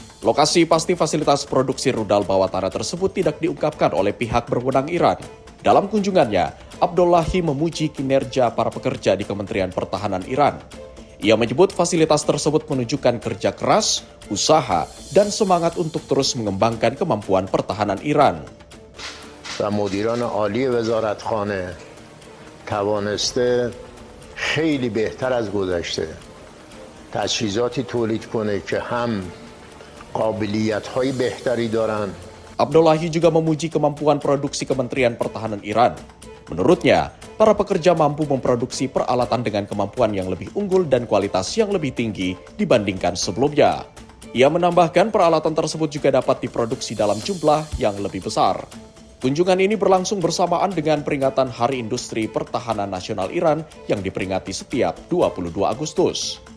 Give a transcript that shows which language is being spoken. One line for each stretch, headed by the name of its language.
Indonesian: Lokasi pasti fasilitas produksi rudal bawah tanah tersebut tidak diungkapkan oleh pihak berwenang Iran. Dalam kunjungannya, Abdullahi memuji kinerja para pekerja di Kementerian Pertahanan Iran. Ia menyebut fasilitas tersebut menunjukkan kerja keras, usaha, dan semangat untuk terus mengembangkan kemampuan pertahanan Iran.
Persian: و مدیران عالی وزارتخانه توانسته خیلی بهتر از گذشته تجهیزاتی تولید کنه که هم قابلیت‌های بهتری دارن.
Indonesian: Abdullahi juga memuji kemampuan produksi Kementerian Pertahanan Iran. Menurutnya, para pekerja mampu memproduksi peralatan dengan kemampuan yang lebih unggul dan kualitas yang lebih tinggi dibandingkan sebelumnya. Ia menambahkan peralatan tersebut juga dapat diproduksi dalam jumlah yang lebih besar. Kunjungan ini berlangsung bersamaan dengan peringatan Hari Industri Pertahanan Nasional Iran yang diperingati setiap 22 Agustus.